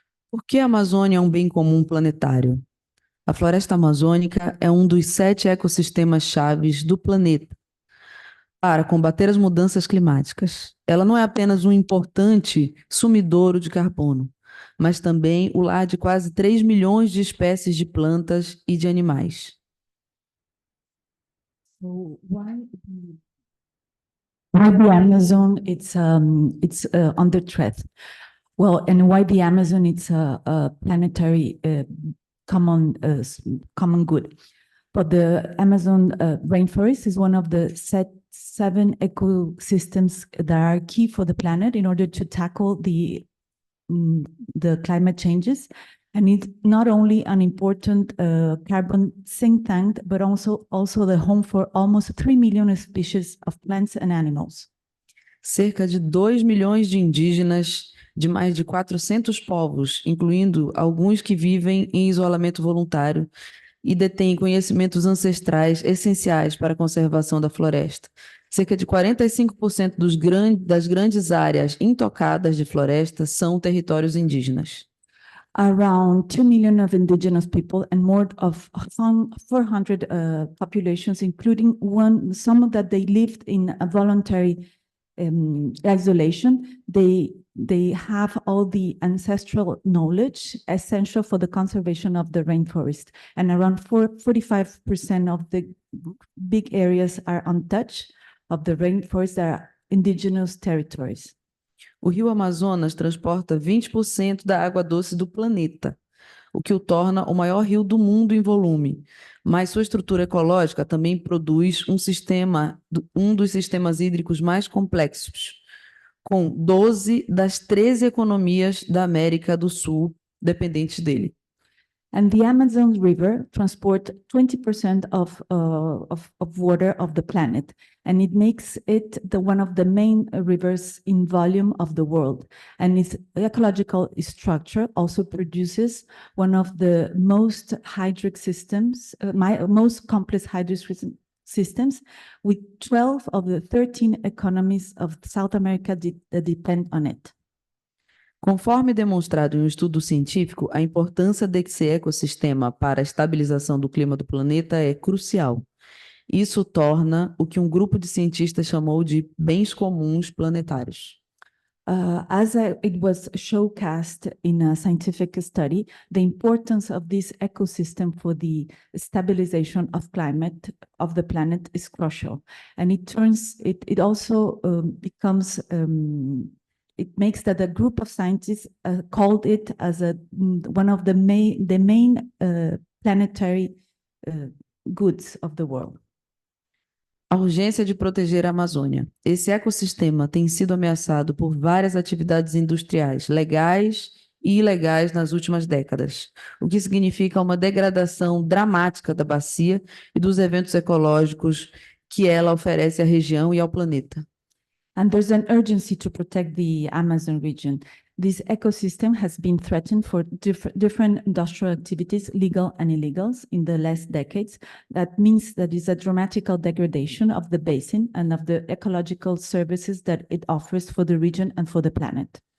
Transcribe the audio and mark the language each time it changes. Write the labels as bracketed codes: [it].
[pt] Por que a Amazônia é bem comum planetário? A floresta amazônica é dos 7 ecossistemas chaves do planeta para combater as mudanças climáticas. Ela não é apenas importante sumidouro de carbono, mas também o lar de quase 3 milhões de espécies de plantas e de animais. [en] So why the Amazon it's under threat? Well, and why the Amazon it's a planetary common good. But the Amazon rainforest is one of the 7 ecosystems that are key for the planet in order to tackle the climate changes. And it's not only an important carbon sink tank, but also the home for almost 3 million species of plants and animals. [pt] Cerca de 2 milhões de indígenas de mais de 400 povos, incluindo alguns que vivem em isolamento voluntário e detêm conhecimentos ancestrais essenciais para a conservação da floresta. Cerca de 45% das grandes áreas intocadas de floresta são territórios indígenas. [en] Around 2 million of indigenous people and more of 400 populations, including some that they lived in a voluntary isolation. They have all the ancestral knowledge essential for the conservation of the rainforest. And around 45% of the big areas are untouched of the rainforest that are indigenous territories. [pt] O rio Amazonas transporta 20% da água doce do planeta, o que o torna o maior rio do mundo em volume. Mas sua estrutura ecológica também produz um dos sistemas hídricos mais complexos, com 12 das 13 economias da América do Sul dependentes dele. [en] And the Amazon River transports 20% of water of the planet, and it makes it one of the main rivers in volume of the world. And its ecological structure also produces one of the most hydric systems, most complex hydric systems, with 12 of the 13 economies of South America that depend on it. [pt] Conforme demonstrado em estudo científico, a importância desse ecossistema para a estabilização do clima do planeta é crucial. Isso torna o que grupo de cientistas chamou de bens comuns planetários. [en] It was showcased in a scientific study, the importance of this ecosystem for the stabilization of climate of the planet is crucial. And it also becomes it makes that a group of scientists called it as one of the main planetary goods of the world. [pt] A urgência de proteger a Amazônia. Esse ecossistema tem sido ameaçado por várias atividades industriais, legais e ilegais nas últimas décadas, o que significa uma degradação dramática da bacia e dos eventos ecológicos que ela oferece à região e ao planeta. [en] And there's an urgency to protect the Amazon region. This ecosystem has been threatened for different industrial activities, legal and illegals, in the last decades. That means that is a dramatical degradation of the basin and of the ecological services that it offers for the region and for the planet.